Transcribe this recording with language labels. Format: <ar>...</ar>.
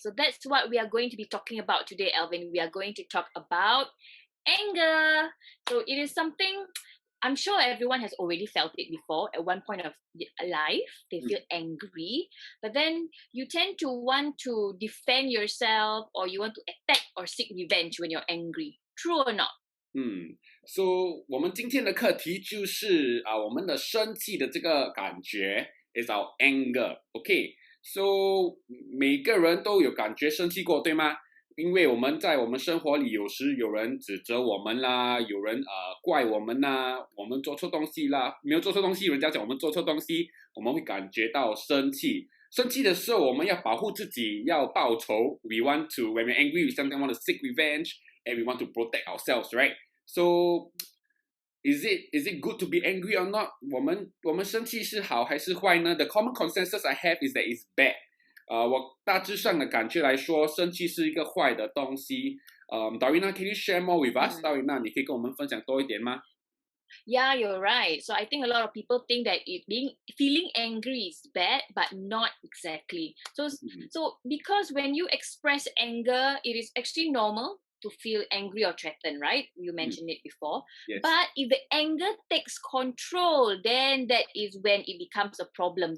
<en>So that's what we are going to be talking about today, Alvin. We are going to talk about anger. So it is something I'm sure everyone has already felt it before at one point of life. They feel angry, but then you tend to want to defend yourself, or you want to attack or seek revenge when you're angry. True or not?</en> <zh>So 我们今天的课题就是我们的生气的这个感觉</zh> <en>is our anger.</en> <zh>Okay, so 每个人都有感觉生气过，对吗？因为我们在我们生活里，有时有人指责我们啦，有人怪我们啦，我们做错东西啦，没有做错东西，人家讲我们做错东西，我们会感觉到生气。生气的时候，我们要保护自己，要报仇。</zh> <en>We want to, when we're angry, we sometimes want to seek revenge, and we want to protect ourselves, right? So, is it good to be angry or not?</en> <zh>我们生气是好还是坏呢？</zh> <en>The common consensus I have is that it's bad.</en> <zh>我大致上的感觉来说，生气是一个坏的东西。</zh> <en>Darwina, can you share more with us?</en> <zh>Darwina, 你可以跟我们分享多一点吗？</zh> <en>Yeah, you're right. So I think a lot of people think that feeling angry is bad, but not exactly. So because when you express anger, it is actually normal to feel angry or threatened, right? You mentioned it before. Yes. But if the anger takes control, then that is when it becomes a problem.</en>